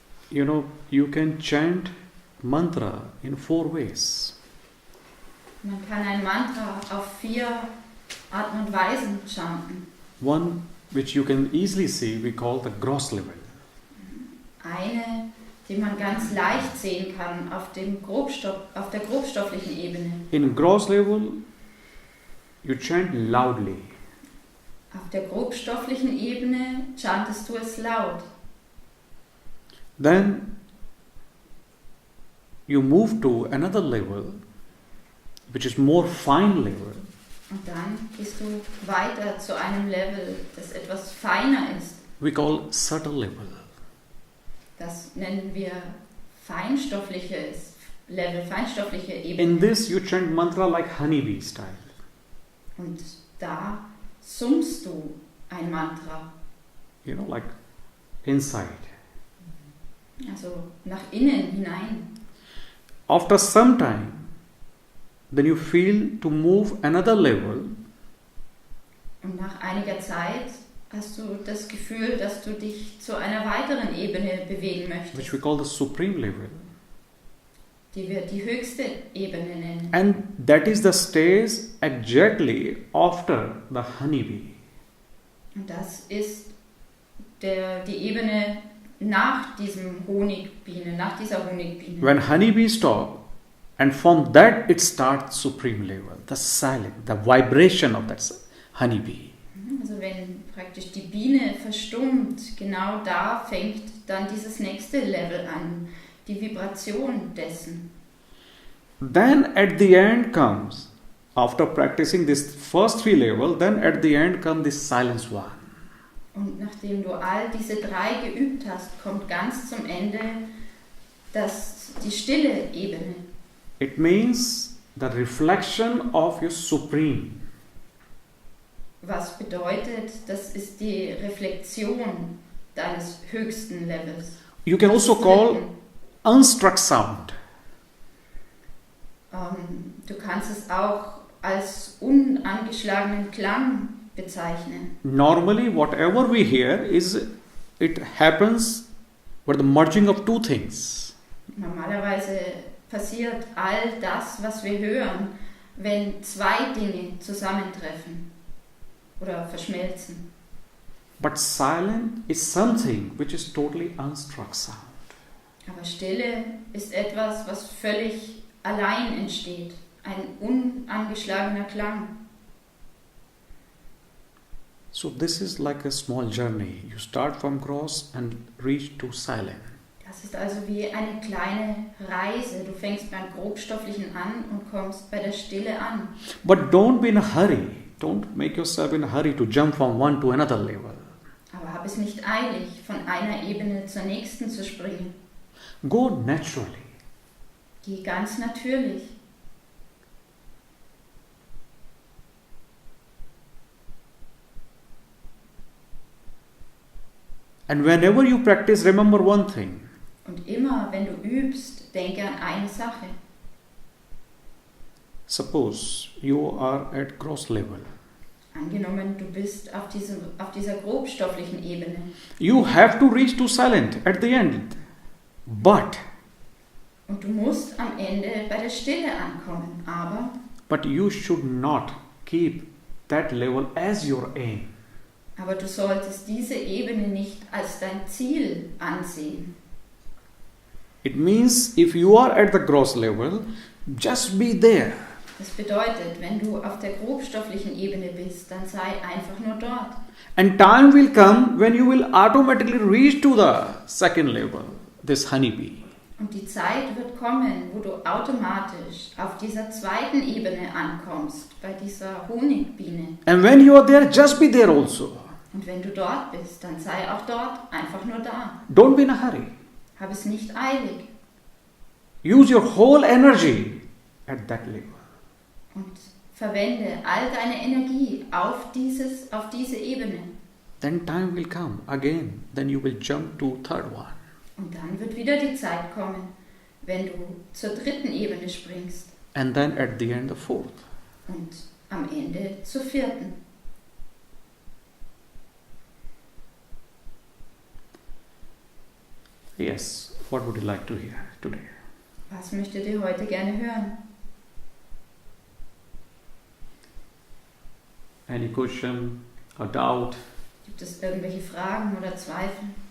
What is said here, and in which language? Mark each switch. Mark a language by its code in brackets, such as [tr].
[en] You know, you can chant mantra in 4 ways. [de] Man kann ein Mantra auf 4 Arten und Weisen chanten. [en] One which you can easily see, we call the gross level. [de] Eine, die man ganz leicht sehen kann auf der grobstofflichen Ebene. [en] In gross level, you chant loudly. [de] Auf der grobstofflichen Ebene chantest du es laut. [en] Then you move to another level, which is more fine level. [de] Und dann gehst du weiter zu einem Level, das etwas feiner ist. [en] We call subtle level. [de] Das nennen wir feinstoffliches Level, feinstoffliche Ebene. [en] In this you chant mantra like honeybee style. [de] Und da summst du ein Mantra. [en] You know, like inside. [de] Also nach innen hinein. [en] After some time, then you feel to move another level. [de] Und nach einiger Zeit hast du das Gefühl, dass du dich zu einer weiteren Ebene bewegen möchtest. [en] Which we call the supreme level. [de] Die wir die höchste Ebene nennen. [en] And that is the stage exactly after the honeybee. [de] Und das ist die Ebene nach diesem Honigbiene, nach dieser Honigbiene. [en] When honeybee stop, and from that it starts supreme level, the silence, the vibration of that honeybee. [de] Also wenn praktisch die Biene verstummt, genau da fängt dann dieses nächste Level an, die Vibration dessen. [en] Then at the end comes, after practicing this first 3 levels, then at the end comes this silence one. [de] Und nachdem du all diese 3 geübt hast, kommt ganz zum Ende die stille Ebene. [en] It means the reflection of your supreme. [de] Was bedeutet, das ist die Reflexion deines höchsten Levels. [en] You can also call unstruck sound. [de] Du kannst es auch als unangeschlagenen Klang bezeichnen. [en] Normally, whatever we hear it happens with the merging of 2 things. [de] Normalerweise passiert all das, was wir hören, wenn 2 Dinge zusammentreffen oder verschmelzen. [en] But silence is something which is totally unstruck sound. [de] Aber Stille ist etwas, was völlig allein entsteht, ein unangeschlagener Klang. [en] So this is like a small journey. You start from gross and reach to silent. [de] Das ist also wie eine kleine Reise. Du fängst beim Grobstofflichen an und kommst bei der Stille an. [en] But don't be in a hurry. Don't make yourself in a hurry to jump from one to another level. [de] Aber hab es nicht eilig, von einer Ebene zur nächsten zu springen. [en] Go naturally. [de] Geh ganz natürlich. [en] And whenever you practice, remember one thing. [de] Und immer, wenn du übst, denke an eine Sache. [en] Suppose you are at gross level. [de] Angenommen, du bist auf dieser grobstofflichen Ebene. [en] You have to reach to silent at the end. But [de] Und du musst am Ende bei der Stille ankommen. [en] But you should not keep that level as your aim. [de] Aber du solltest diese Ebene nicht als dein Ziel ansehen. [en] It means if you are at the gross level, just be there. [de] Das bedeutet, wenn du auf der grobstofflichen Ebene bist, dann sei einfach nur dort. [en] And time will come when you will automatically reach to the second level, this honeybee. [de] Und die Zeit wird kommen, wo du automatisch auf dieser zweiten Ebene ankommst, bei dieser Honigbiene. [en] And when you are there, just be there also. [de] Und wenn du dort bist, dann sei auch dort einfach nur da. [en] Don't be in a hurry. [de] Hab es nicht eilig. [en] Use your whole energy at that level. [de] Und verwende all deine Energie auf diese Ebene. [en] Then time will come again. Then you will jump to third one. [de] Und dann wird wieder die Zeit kommen, wenn du zur dritten Ebene springst. [en] And then at the end, the fourth. [de] Und am Ende zur vierten. [en] Yes, what would you like to hear today? [de] Was möchtet ihr heute gerne hören? [en] Any question or doubt? [de] Gibt es irgendwelche Fragen oder Zweifel?